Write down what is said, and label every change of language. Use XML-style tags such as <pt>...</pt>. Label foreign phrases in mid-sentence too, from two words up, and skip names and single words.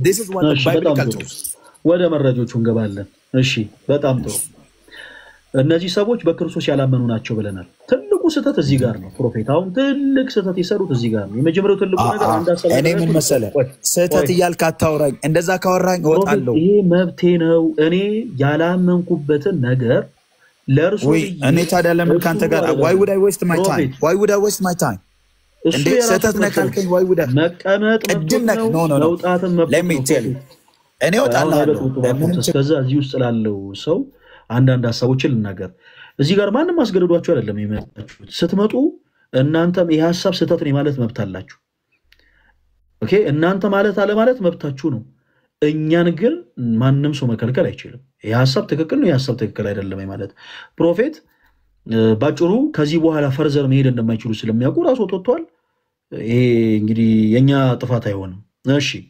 <am>ወደ መረጃዎቹ እንገባለን። እሺ በጣም ጥሩ። እነዚህ ሰዎች በክርስቶስ ያላመኑ ናቸው ብለናል። ትልቁ ትልቁ ስህተት እዚህ ጋር ነው። ፕሮፌት አሁን ትልቅ ስህተት የሰሩት እዚህ ጋር ነው። የመጀመሪያው ትልቁ ነገር አንድ ሀሳብ እኔ ምን መሰለህ ስህተት እያልክ አታውራኝ። እንደዛ ካወራኝ እወጣለሁ። ይሄ መብቴ ነው። እኔ ያላመንኩበትን ነገር ለእርሱ እኔ ታዲያ ለምን ከአንተ ጋር</am> <en>why would I waste my time</en> <am>እንዴ? ስህተት ነህ ካልከኝ</am> <en>why would I</en> <am>መቀመጥ መውጣትን</am> <en>let me tell you</en> <am>እኔ እወጣለሁ። ከዛ እዚህ ውስጥ ላለው ሰው አንዳንድ ሀሳቦችን ልናገር። እዚህ ጋር ማንም አስገድዷችሁ አይደለም የመጣችሁት። ስትመጡ እናንተም ይህ ሀሳብ ስህተት ነው ማለት መብት አላችሁ። ኦኬ እናንተ ማለት አለ ማለት መብታችሁ ነው። እኛን ግን ማንም ሰው መከልከል አይችልም። ይህ ሀሳብ ትክክል ነው፣ ይህ ሀሳብ ትክክል አይደለም ማለት ፕሮፌት ባጭሩ ከዚህ በኋላ ፈርዘር መሄድ እንደማይችሉ ስለሚያውቁ ራሱ ወጥቷል። ይሄ እንግዲህ የኛ ጥፋት አይሆንም። እሺ</am>